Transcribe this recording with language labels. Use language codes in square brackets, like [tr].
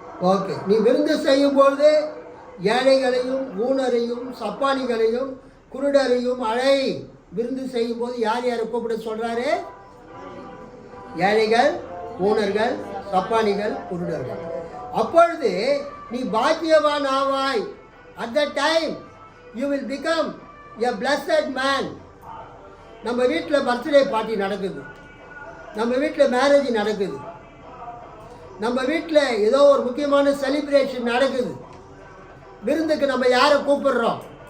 [ta] Okay. நீ விருந்து செய்யும் பொழுது ஏழைகளையும் ஊனரையும் சப்பானிகளையும் குருடரையும் அழை. விருந்து செய்யும் போது யார் யாரை கூப்பிட சொல்றாரு? ஏழைகள், ஊனர்கள், சப்பானிகள், குருடர்கள். அப்பொழுது நீ பாக்கியவான் ஆவாய். [en] At that time you will become a blessed man. [ta] நம்ம வீட்டில் பர்த்டே பார்ட்டி நடக்குது, நம்ம வீட்டில் மேரேஜ் நடக்குது, நம்ம வீட்டில் ஏதோ ஒரு முக்கியமான செலிப்ரேஷன் நடக்குது. விருந்துக்கு நம்ம யாரை கூப்பிடுறோம்?